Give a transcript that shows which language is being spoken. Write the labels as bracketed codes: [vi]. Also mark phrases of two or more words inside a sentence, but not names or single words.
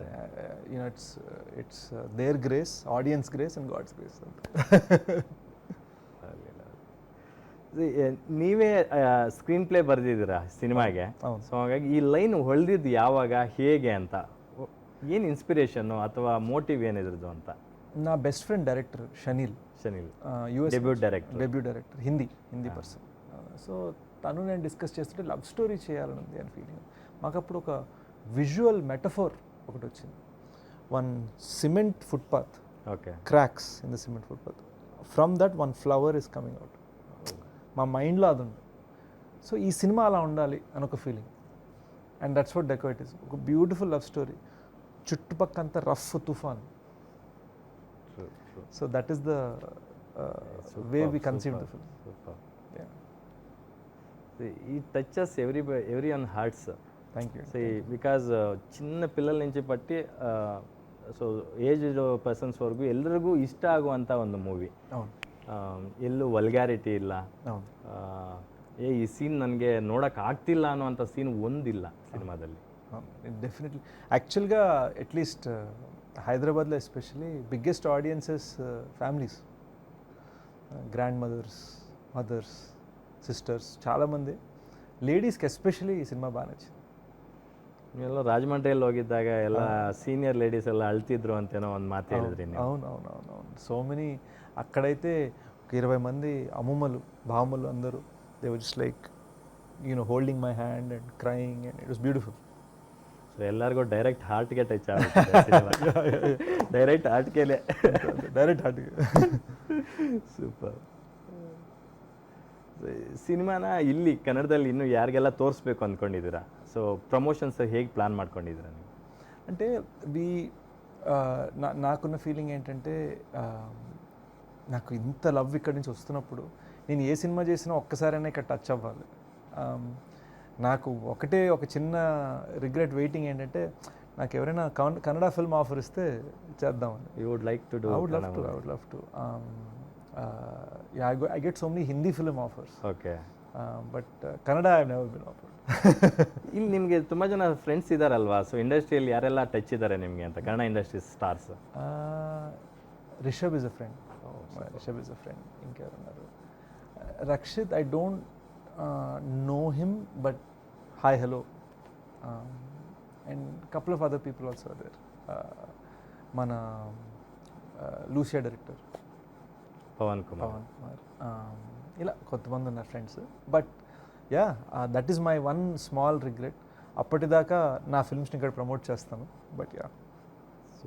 [en] It's their grace, audience's grace and God's grace ಅಂತ. [kn] ನೀವೇ ಸ್ಕ್ರೀನ್ ಪ್ಲೇ ಬರೆದಿದ್ದೀರಾ ಸಿನಿಮಾಗೆ. ಸೊ ಹಾಗಾಗಿ ಈ ಲೈನ್ ಹೊಳೆದಿದ್ದು ಯಾವಾಗ, ಹೇಗೆ ಅಂತ, ಏನು ಇನ್ಸ್ಪಿರೇಷನ್ನು ಅಥವಾ ಮೋಟಿವ್ ಏನಿದ್ರದ್ದು ಅಂತ? [en] నా best friend director Shaneel US debut director, Hindi person. [te] సో తను నేను డిస్కస్ చేస్తుంటే [en] love story [te] చేయాలని ఉంది అని ఫీలింగ్. మాకు అప్పుడు ఒక [en] visual metaphor [te] ఒకటి వచ్చింది. [en] One cement footpath, cracks in the cement footpath, from that one flower is coming out. [te] మా మైండ్లో అది ఉంది. సో ఈ సినిమా అలా ఉండాలి అని ఒక ఫీలింగ్. [en] And that's what Deco it is. [te] ఒక [en] beautiful love story, [te] చుట్టుపక్కంతా రఫ్ తుఫాన్. [en] So that is the way we conceive the film. It touches every one hearts. Thank you. [te] బికాజ్ చిన్న పిల్లల నుంచి [kn] ಪಟ್ಟಿ ಸೊ [en] age persons [kn] ವರೆಗೂ ಎಲ್ಲರಿಗೂ ಇಷ್ಟ ಆಗುವಂಥ ಒಂದು ಮೂವಿ. [te] అవును [kn] ಎಲ್ಲೂ ವಲ್ಗ್ಯಾರಿಟಿ ಇಲ್ಲ. [te] అవును. [kn] ಈ ಸೀನ್ ನನಗೆ ನೋಡೋಕೆ ಆಗ್ತಿಲ್ಲ ಅನ್ನೋವಂಥ ಸೀನ್ ಒಂದಿಲ್ಲ ಸಿನಿಮಾದಲ್ಲಿ. ಡೆಫಿನೆಟ್ಲಿ. [te] ಆ್ಯಕ್ಚುಲ್గా ಅಟ್ಲೀಸ್ಟ್ హైదరాబాద్లో ఎస్పెషలీ [en] biggest audiences families, grand mothers, mothers, sisters, [te] చాలామంది లేడీస్కి ఎస్పెషలీ ఈ సినిమಾ బాగా నచ్చింది. [kn] ನೀವೆಲ್ಲ ರಾಜಮಂಡ್ರಿಯಲ್ಲಿ ಹೋಗಿದ್ದಾಗ ಎಲ್ಲ ಸೀನಿಯರ್ ಲೇಡೀಸ್ ಎಲ್ಲ ಅಳ್ತಿದ್ರು ಅಂತೇನೋ ಒಂದು ಮಾತು ಹೇಳಿದ್ರಿ ನೀವು. [te] అవును అవును అవును అవును. [en] So many [te] అక్కడైతే ఒక 20 మంది అమ్మమ్మలు బామ్మలు అందరూ [en] they were just like holding my hand and crying and it was beautiful. [kn] ಸೊ ಎಲ್ಲರಿಗೂ ಡೈರೆಕ್ಟ್ ಹಾರ್ಟ್ಗೆ ಟಚ್ ಆಗುತ್ತೆ. ಡೈರೆಕ್ಟ್ ಹಾರ್ಟ್ಗೆಲೆ. ಡೈರೆಕ್ಟ್ ಹಾರ್ಟ್ಗೆ. ಸೂಪರ್. ಸಿನಿಮಾನ ಇಲ್ಲಿ ಕನ್ನಡದಲ್ಲಿ ಇನ್ನೂ ಯಾರಿಗೆಲ್ಲ ತೋರಿಸ್ಬೇಕು ಅಂದ್ಕೊಂಡಿದ್ದೀರಾ? ಸೊ ಪ್ರಮೋಷನ್ಸ್ ಹೇಗೆ ಪ್ಲಾನ್ ಮಾಡ್ಕೊಂಡಿದ್ದೀರಾ ನೀವು? [te] అంటే నాకున్న ఫీలింగ్ ఏంటంటే నాకు ఇంత లవ్ ఇక్కడి నుంచి వస్తున్నప్పుడు నేను ఏ సినిమా చేసినా ఒక్కసారైనా ఇక్కడ టచ్ అవ్వాలి. నాకు ఒక చిన్న రిగ్రెట్ వెయిటింగ్ ఏంటంటే నాకు ఎవరైనా కన్నడ ఫిల్మ్ ఆఫర్ ఇస్తే చేద్దామని. [en] You would like to do? I would love to. Yeah, I get so many Hindi film offers. ಓಕೆ. But Kannada I have never been offered. [kn] ಇಲ್ಲಿ ನಿಮಗೆ ತುಂಬ ಜನ ಫ್ರೆಂಡ್ಸ್ ಇದ್ದಾರಲ್ವಾ? ಸೊ ಇಂಡಸ್ಟ್ರಿಯಲ್ಲಿ ಯಾರೆಲ್ಲ ಟಚ್ ಇದ್ದಾರೆ ನಿಮಗೆ ಅಂತ, ಕನ್ನಡ ಇಂಡಸ್ಟ್ರಿ ಸ್ಟಾರ್ಸ್? [en] Rishab is a friend. Rishab is a friend. [te] ఇంకెవరున్నారు? [en] Rakshit I don't know him, but hi, hello. And couple of other people also are there. [te] మన లూసియా డైరెక్టర్ పవన్ కుమార్. ఇలా కొంతమంది ఉన్నారు ఫ్రెండ్స్. [en] But yeah, that is my one small regret. [te] అప్పటిదాకా నా ఫిల్మ్స్ని ఇక్కడ ప్రమోట్ చేస్తాను. [en] But yeah.